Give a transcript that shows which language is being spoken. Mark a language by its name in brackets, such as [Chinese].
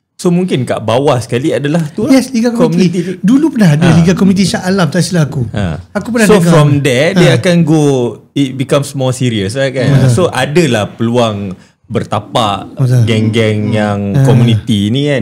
[Malay] So mungkin kat bawah sekali adalah tu lah. Yes, Liga Community. Dulu pernah ada Liga Community Shah Alam, tak silap aku. Aku pernah [English] so [Malay] dengar. [English] From there [Malay] dia akan [English] go, it becomes more serious right, [Malay] kan. So adalah peluang bertapak geng-geng yang community ni kan.